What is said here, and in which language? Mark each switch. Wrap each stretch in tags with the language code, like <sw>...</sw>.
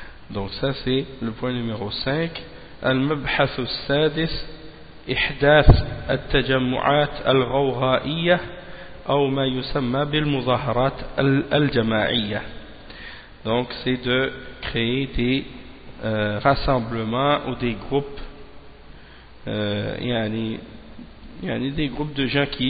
<fr>Donc ça, c'est le point numéro 5.</fr> <ar>المبحث السادس إحداث التجمعات الغوغائية أو ما يسمى بالمظاهرات الجماعية.</ar> <fr>Donc c'est de créer des rassemblements ou des groupes, il y a des groupes de gens</fr>